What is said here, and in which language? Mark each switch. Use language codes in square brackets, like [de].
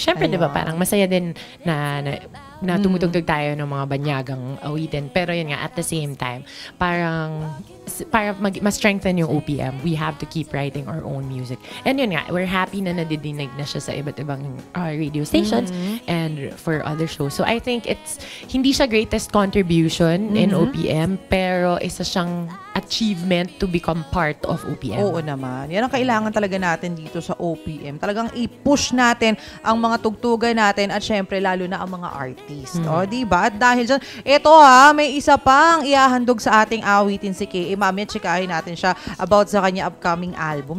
[tl] Syempre, di ba, parang masaya din na tumutugtog tayo ng mga banyagang awitin. Pero yun nga, [en] at the same time, para ma-strengthen yung OPM, we have to keep writing our own music. [tl] And yun nga, [en] we're happy [tl] na nadidinig na siya sa iba't ibang radio stations [en] and for other shows. So I think [tl] hindi siya [en] greatest contribution in OPM, [tl] pero isa siyang [en] achievement to become part of OPM. [tl] Oo naman. Yan ang kailangan talaga natin dito sa OPM. Talagang i-push natin ang mga tugtugan natin at syempre lalo na ang mga artist. O, diba? At dahil dyan, ito may isa pang iahandog sa ating awitin si KA. Mamaya chikahin natin siya about sa kanya upcoming album.